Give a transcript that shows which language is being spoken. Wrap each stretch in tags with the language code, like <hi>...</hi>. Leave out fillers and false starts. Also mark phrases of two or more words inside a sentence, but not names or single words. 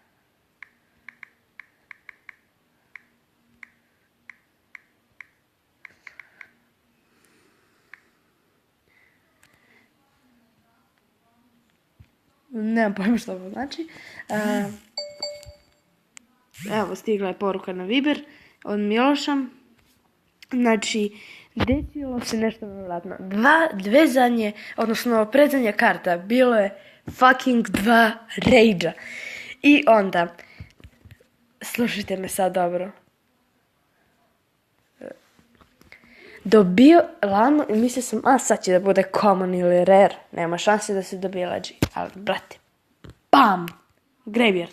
<sr>Nemam pojma što ovo znači. Evo, stigla je poruka na Viber od Miloša. Znači, desilo se nešto nevjerojatno. Dve zadnje, odnosno predzadnja karta, bilo je fucking 2 rage-a. I onda, slušajte me sad dobro. Dobio lano i mislio sam, sad će da bude common ili rare. Nema šanse da se dobije leđi. Ali, brate, bam! Graveyard.</sr>